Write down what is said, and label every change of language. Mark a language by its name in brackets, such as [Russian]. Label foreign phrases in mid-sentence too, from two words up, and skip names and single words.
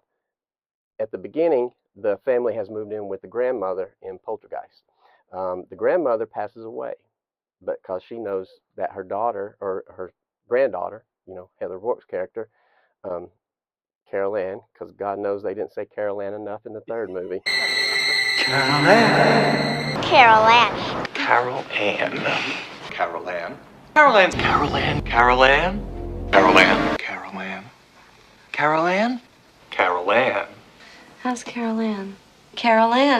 [English] At the beginning, the family has moved in with the grandmother in Poltergeist. The grandmother passes away, but because she knows that her daughter or her granddaughter, Heather Rourke's character, Carol Ann, because God knows they didn't say Carol Ann enough in the third movie. Carol Ann. Carol Ann. Carol Ann. Carol Ann. Carol Ann. Carol Ann. Carol Ann. Carol Ann. Carol Ann. Carol Ann. Carol Ann. How's Carol Ann? Carol Ann.